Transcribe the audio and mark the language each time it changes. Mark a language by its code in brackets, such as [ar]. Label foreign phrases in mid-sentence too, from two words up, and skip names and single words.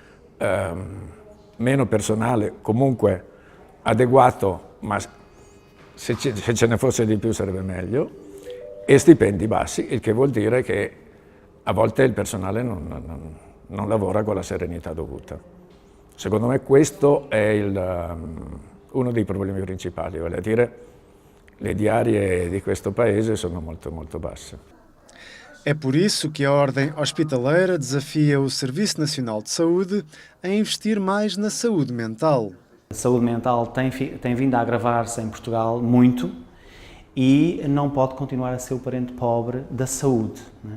[it] meno personale comunque adeguato, ma se ce ne fosse di più sarebbe meglio, e stipendi bassi, il che vuol dire che a volte il personale non lavora con la serenità dovuta. Secondo me questo è uno dei problemi principali, vale a dire le diarie di questo paese sono molto, molto basse. [pt] É por isso que a Ordem Hospitaleira desafia o Serviço Nacional de Saúde a investir mais na saúde mental. A saúde mental tem vindo a agravar-se em Portugal muito e não pode continuar a ser o parente pobre da saúde, não é?